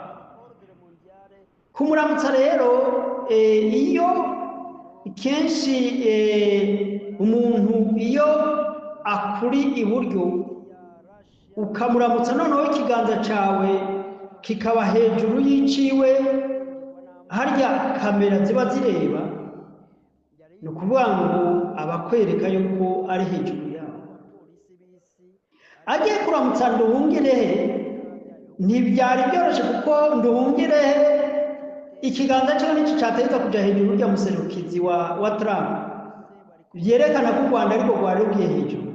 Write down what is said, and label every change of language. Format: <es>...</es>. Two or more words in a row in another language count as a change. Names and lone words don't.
<rw>Kumuramutsa rero iyo kenshi umuntu iyo akuri iburyo ukamuramutsa, noneho ikiganza cawe kikaba hejuru y'iciwe, harya kamera ziba zireba, ni ukuvuga ngo abakwereka yuko ari hejuru yawe. Agiye kuramutsa Nduhungirehe ntibyari byoroshye, kuko Nduhungirehe ikiganza cyo nicyo cyateza kuja hejuru ya muserukizi wa Trump, byerekana ko u Rwanda ariko rwari rugiye hejuru.</rw>